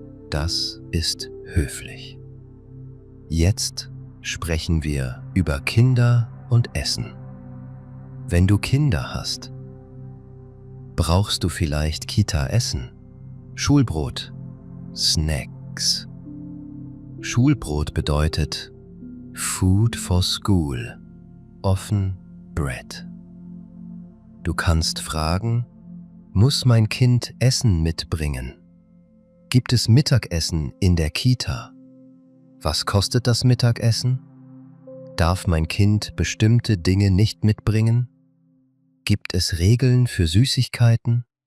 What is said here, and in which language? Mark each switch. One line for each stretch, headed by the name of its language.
German: Das ist höflich. Jetzt sprechen wir über Kinder und Essen. Wenn du Kinder hast, brauchst du vielleicht Kita-Essen, Schulbrot, Snacks. Schulbrot bedeutet
English: Food for School, often Bread.
German: Du kannst fragen, muss mein Kind Essen mitbringen? Gibt es Mittagessen in der Kita? Was kostet das Mittagessen? Darf mein Kind bestimmte Dinge nicht mitbringen? Gibt es Regeln für Süßigkeiten?